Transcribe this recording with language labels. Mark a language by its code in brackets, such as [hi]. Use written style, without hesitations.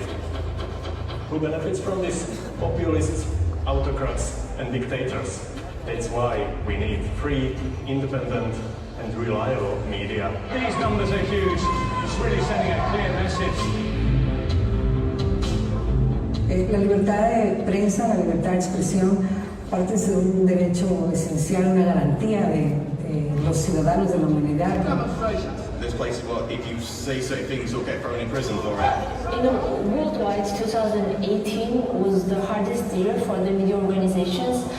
[en] Who benefits from this? Populists, autocrats, and dictators. That's why we need free, independent, and reliable media. These numbers are huge. It's really sending a clear message. [es] La libertad de prensa, la libertad de expresión, parte de un derecho esencial, una garantía de los ciudadanos de la humanidad. [en] There's places where if you say certain things, you'll get thrown in prison for it. Worldwide, 2018 was the hardest year for the media organizations.